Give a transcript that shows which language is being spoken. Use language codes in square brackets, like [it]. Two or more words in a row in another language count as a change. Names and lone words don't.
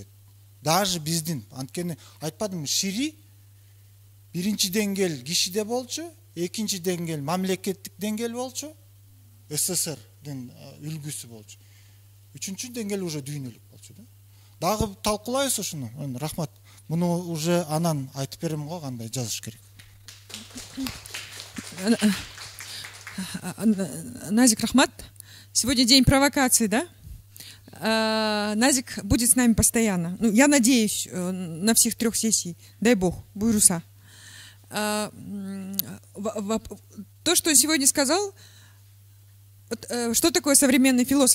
[ky] Даже биздин, анткени айтпадымбы, шири биринчи деңгэл кишиде болчу, экинчи деңгэл мамлекеттик деңгэл болчу, СССРдин үлгүсү болчу. Үчүнчү деңгэл уже дүйнөлүк болчу да. Дагы талкуулайбыз ушуну. Рахмат. Муну уже анан айтып берем го, кандай жазыш керек. Назик, рахмат. [ru] Сегодня день провокации, да? Назик будет с нами постоянно. Ну, я надеюсь, на всех 3 сессий. Дай бог, буйруса. То, что он сегодня сказал, что такое современный философ?